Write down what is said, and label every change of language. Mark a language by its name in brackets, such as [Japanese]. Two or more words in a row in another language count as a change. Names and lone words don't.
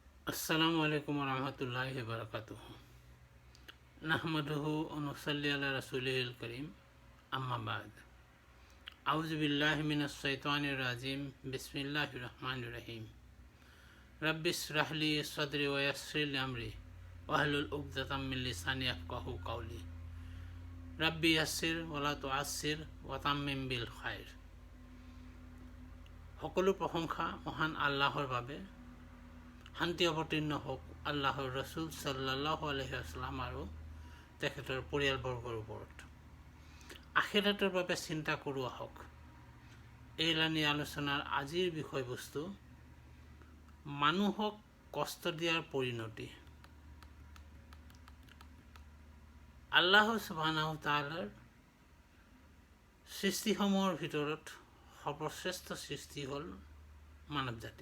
[Arabic] السلام عليكم رحمة الله بركاته نحمده ونصلي على الرسول الكريم أما بعد أعوذ بالله من الشيطان الرجيم بسم الله الرحمن الرحيم رب اشرح لي صدري ويسر لي أمري واحلل عقدة من لساني يفقهوا قولي رب يسر ولا تعسر وتمم بالخير. [Assamese] সকলো প্ৰশংসা মহান আল্লাহৰ বাবে। শান্তি অৱতীৰ্ণ হওক আল্লাহৰ ৰসুল [Arabic] صلى الله عليه وسلم [Assamese] আৰু তেখেতৰ পৰিয়ালবৰ্গৰ ওপৰত। আখিৰাতৰ বাবে চিন্তা কৰোঁ আহক। এইলানি আলোচনাৰ আজিৰ বিষয়বস্তু মানুহক কষ্ট দিয়াৰ পৰিণতি। [Arabic] الله سبحانه تعالى [Assamese] সৃষ্টিসমূহৰ ভিতৰত সৰ্বশ্ৰেষ্ঠ সৃষ্টি হ'ল মানৱ জাতি।